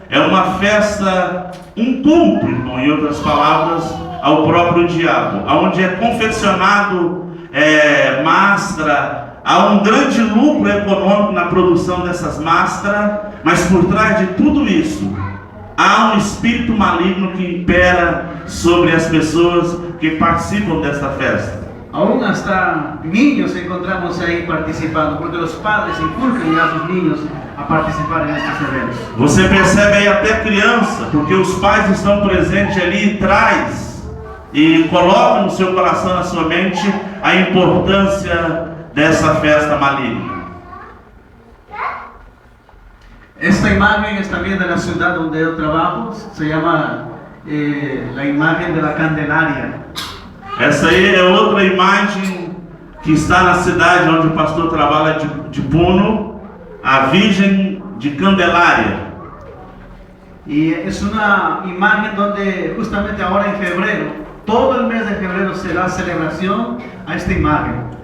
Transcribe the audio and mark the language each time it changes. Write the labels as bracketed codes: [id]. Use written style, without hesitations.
[pt] É uma festa, um culto, irmão, em outras palavras, ao próprio diabo, onde é confeccionado máscara. Há um grande lucro econômico na produção dessas máscaras, mas por trás de tudo isso há um espírito maligno que impera sobre as pessoas que participam desta festa. [es] Aún hasta niños encontramos ahí participando, porque los padres inculcan a sus niños a participar en estos eventos. [pt] Você percebe aí até criança, porque os pais estão presentes ali e traz e colocam no seu coração, na sua mente, a importância dessa festa maligna. [es] Esta imagen es también de la ciudad donde yo trabajo, se llama la imagen de la Candelaria. [pt] Essa aí é outra imagem que está na cidade onde o pastor trabalha de Puno, a Virgem de Candelária. [es] Y es una imagen donde justamente ahora en febrero, todo el mes de febrero será celebración a esta imagen.